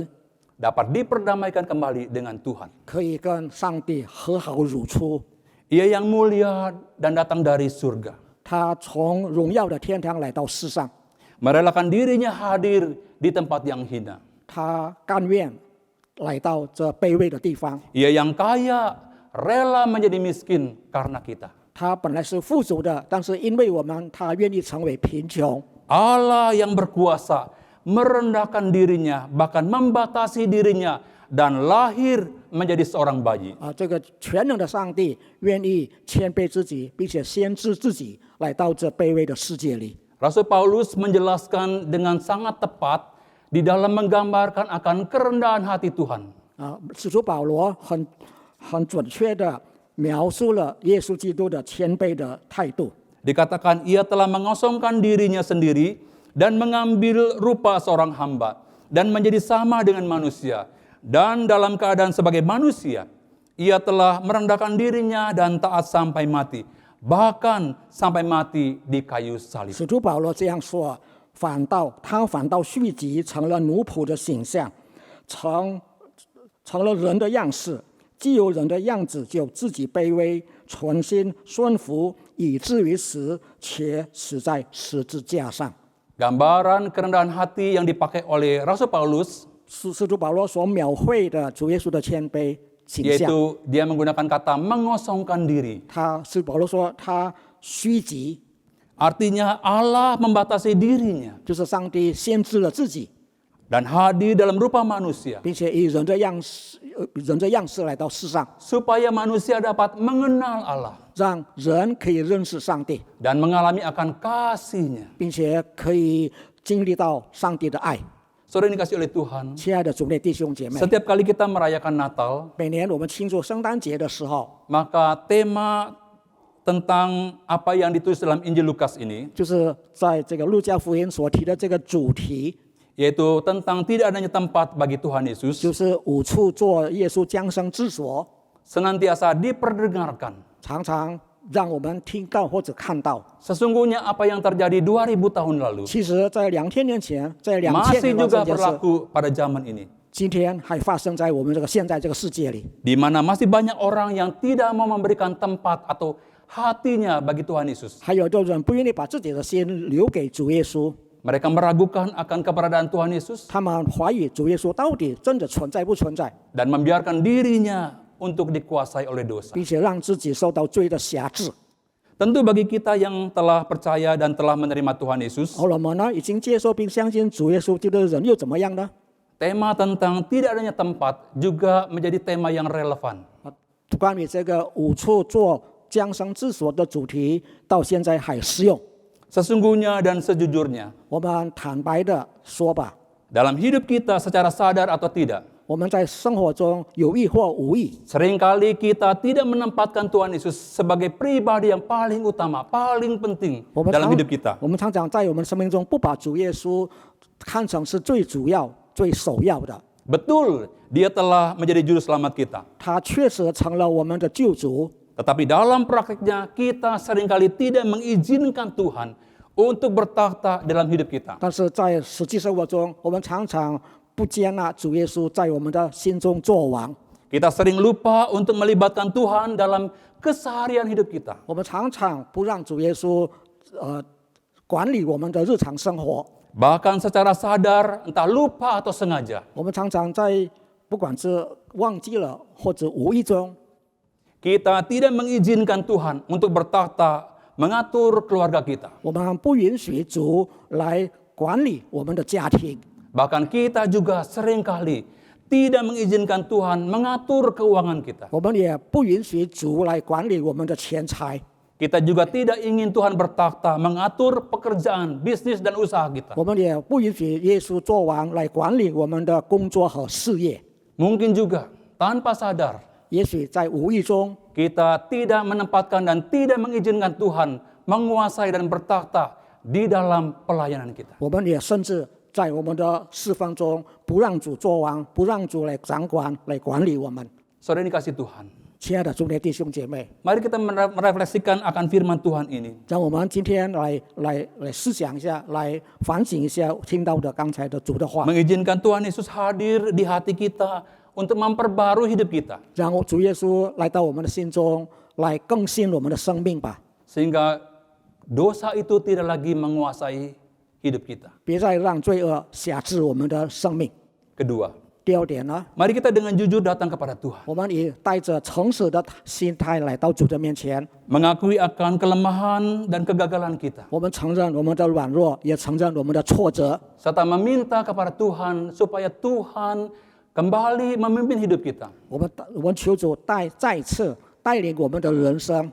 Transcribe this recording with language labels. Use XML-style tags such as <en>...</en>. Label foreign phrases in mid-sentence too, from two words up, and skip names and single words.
<id>dapat diperdamaikan kembali dengan Tuhan.</id> <zh>可以跟上帝和好如初。</zh> <id>Ia yang mulia dan datang dari surga.</id> <zh>他从荣耀的天堂来到世上，</zh> <id>Merelakan dirinya hadir di tempat yang hina.</id> <zh>他甘愿来到这卑微的地方。</zh> <id>Ia yang kaya rela menjadi miskin karena kita.</id> <zh>他本来是富足的，但是因为我们，他愿意成为贫穷。</zh> <id>Allah yang berkuasa merendahkan dirinya, bahkan membatasi dirinya dan lahir menjadi seorang bayi.</id> <zh>这个全能的上帝愿意谦卑自己，并且先知自己来到这卑微的世界里。</zh> <id>Rasul Paulus menjelaskan dengan sangat tepat di dalam menggambarkan akan kerendahan hati Tuhan.</id> <zh>使徒保罗很准确的描述了耶稣基督的谦卑的态度。</zh> <id>Dikatakan ia telah mengosongkan dirinya sendiri dan mengambil rupa seorang hamba dan menjadi sama dengan manusia. Dan dalam keadaan sebagai manusia, ia telah merendahkan dirinya dan taat sampai mati, bahkan sampai mati di kayu salib.</id> <zh>使徒保罗这样说：他反倒续集成了奴仆的形象，成了人的样式，既有人的样子，就自己卑微，存心顺服，以至于死，且死在十字架上。</zh> <id>Gambaran kerendahan hati yang dipakai oleh Rasul Paulus,</id> <zh>使徒保罗所描绘的主耶稣的谦卑形象，</zh> <id>yaitu dia menggunakan kata mengosongkan diri.</id> <zh>使保罗说他虚己，</zh> <id>Artinya Allah membatasi dirinya</id> <zh>就是上帝限制了自己，</zh> <id>dan hadir dalam rupa manusia</id> <zh>并且以人的样式来到世上，</zh> <id>supaya manusia dapat mengenal Allah</id> <zh>让人可以认识上帝，</zh> <id>dan mengalami akan kasih-Nya.</id> <zh>并且可以经历到上帝的爱。</zh> <id>Saudara yang dikasih oleh Tuhan,</id> <zh>亲爱的主内弟兄姐妹，</zh> <id>setiap kali kita merayakan Natal,</id> <zh>每年我们庆祝圣诞节的时候，</zh> <id>maka tema tentang apa yang ditulis dalam Injil Lukas ini,</id> <zh>就是在这个路加福音所提的这个主题，</zh> <id>yaitu tentang tidak adanya tempat bagi Tuhan Yesus,</id> <zh>就是五处做耶稣降生之所，</zh> <id>senantiasa diperdengarkan.</id> <zh>常常让我们听到或者看到。</zh> <id>Sesungguhnya apa yang terjadi 2000 tahun lalu</id> <zh>其实，在2000年前，在2000</zh> <id>masih</id> <zh>年的</zh> <id>juga</id> <zh>这件事，</zh> <id>berlaku pada zaman ini,</id> <zh>今天还发生在我们现在这个世界里。</zh> <id>di mana masih banyak orang yang tidak mau memberikan tempat atau hatinya bagi Tuhan Yesus.</id> <zh>还有的人不愿意把自己的心留给主耶稣，</zh> <id>Mereka meragukan akan keberadaan Tuhan Yesus</id> <zh>他们怀疑主耶稣到底真的存在不存在，</zh> <id>dan membiarkan dirinya untuk dikuasai oleh dosa.</id> <zh>并且让自己受到罪的辖制。</zh> <id>Tentu bagi kita yang telah percaya dan telah menerima Tuhan Yesus,</id> <zh>而我们呢，已经接受并相信主耶稣基督的人又怎么样呢？</zh> <id>tema tentang tidak adanya tempat juga menjadi tema yang relevan.</id> <zh>关于这个五处做降生之所的主题，到现在还适用。</zh> <id>Sesungguhnya dan sejujurnya,</id> <zh>我们坦白的说吧，</zh> <id>dalam hidup kita secara sadar atau tidak,</id> <zh>我们在生活中有意或无意，</zh> <id>seringkali kita tidak menempatkan Tuhan Yesus sebagai pribadi yang paling utama, paling penting</id> <zh>我们</zh> <id>dalam hidup kita.</id> <zh>我们常常在我们生命中不把主耶稣看成是最主要、最首要的。</zh> <id>Betul, dia telah menjadi juru selamat kita.</id> <zh>他确实成了我们的救主，</zh> <id>Tetapi dalam praktiknya kita seringkali tidak mengizinkan Tuhan untuk bertakhta dalam hidup kita.</id> <zh>但是在实际生活中，我们常常不接纳主耶稣在我们的心中作王。</zh> <id>Kita sering lupa untuk melibatkan Tuhan dalam keseharian hidup kita.</id> <zh>我们常常不让主耶稣管理我们的日常生活。</zh> <id>Bahkan secara sadar, entah lupa atau sengaja,</id> <zh>我们常常在不管是忘记了或者无意中，</zh> <id>kita tidak mengizinkan Tuhan untuk bertakhta mengatur keluarga kita.</id> <zh>我们不允许主来管理我们的家庭。</zh> <id>Bahkan kita juga seringkali tidak mengizinkan Tuhan mengatur keuangan kita.</id> <zh>我们也不允许主来管理我们的钱财，</zh> <id>Kita juga tidak ingin Tuhan bertakhta mengatur pekerjaan, bisnis, dan usaha kita.</id> <zh>我们也不允许耶稣做王来管理我们的工作和事业。</zh> <id>Mungkin juga tanpa sadar,</id> <zh>也许在无意中，</zh> <id>kita tidak menempatkan dan tidak mengizinkan Tuhan menguasai dan bertahta di dalam pelayanan kita.</id> <zh>我们也甚至在我们的侍奉中，不让主作王，不让主来掌管、来管理我们。</zh> <id>Saudara yang dikasih Tuhan,</id> <zh>亲爱的主内弟兄姐妹，</zh> <id>mari kita merefleksikan akan firman Tuhan ini.</id> <zh>让我们今天来思想一下，来反省一下听到的刚才的主的话，</zh> <id>Mengizinkan Tuhan Yesus hadir di hati kita untuk memperbarui hidup kita.</id> <zh>让主耶稣来到我们的心中，来更新我们的生命吧。</zh> <id>Sehingga dosa itu tidak lagi menguasai hidup kita.</id> <zh>别再让罪恶辖制我们的生命。</zh> <id>Kedua,</id> <zh>第二点呢，</zh> <id>mari kita dengan jujur datang kepada Tuhan.</id> <zh>我们也带着诚实的心态来到主的面前，</zh> <id>Mengakui akan kelemahan dan kegagalan kita.</id> <zh>我们承认我们的软弱，也承认我们的挫折，</zh> <id>Serta meminta kepada Tuhan supaya Tuhan kembali memimpin hidup kita.</id> <zh>我们求主再次带领我们的人生。</zh>